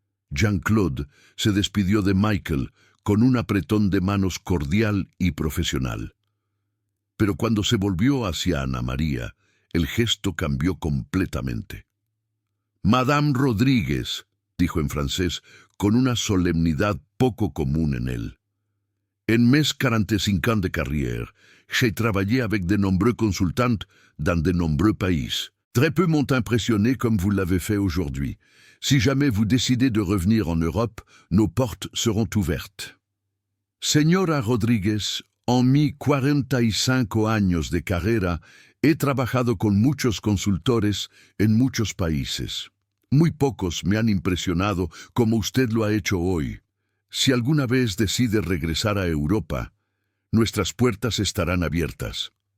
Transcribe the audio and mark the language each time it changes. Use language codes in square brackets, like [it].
[es] Jean-Claude se despidió de Michael con un apretón de manos cordial y profesional. Pero cuando se volvió hacia Ana María, el gesto cambió completamente. «Madame Rodríguez», dijo en francés, con una solemnidad poco común en él. [fr] En mes 45 ans de carrière, j'ai travaillé avec de nombreux consultants dans de nombreux pays. Très peu m'ont impressionné comme vous l'avez fait aujourd'hui. Si jamais vous décidez de revenir en Europe, nos portes seront ouvertes. [es] Señora Rodríguez, en mis 45 años de carrera, he trabajado con muchos consultores en muchos países. Muy pocos me han impresionado como usted lo ha hecho hoy. Si alguna vez decide regresar a Europa, nuestras puertas estarán abiertas.